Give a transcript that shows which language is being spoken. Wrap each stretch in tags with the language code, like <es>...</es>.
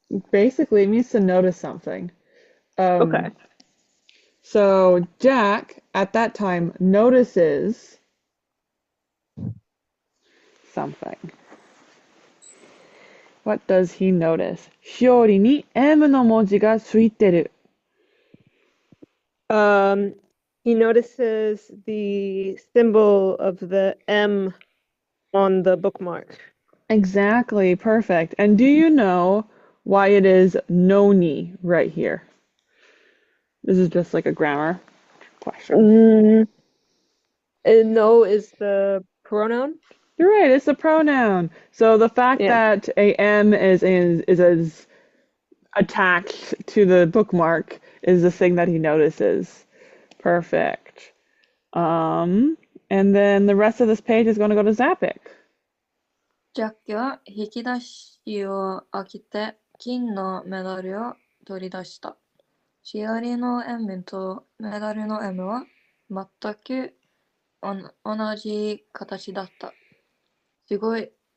<en>Basically, it means to notice something. Okay. So Jack, at that time, notices something. What does he notice?</en> <ja>しおりに M の文字がついてる。</ja> <en>He notices the symbol of the M on the bookmark. Exactly, perfect. And do you know why it is noni right here? This is just like a grammar question. No is the pronoun? You're right, it's a pronoun. So the fact that a M is as attached to the bookmark is the thing that he notices. Perfect. And then the rest of this page is going to go to Zappic.</en> <ja>ジャックは引き出しを開けて金のメダルを取り出した。しおりの M とメダルの M は全く同じ形だった。すごい。</ja>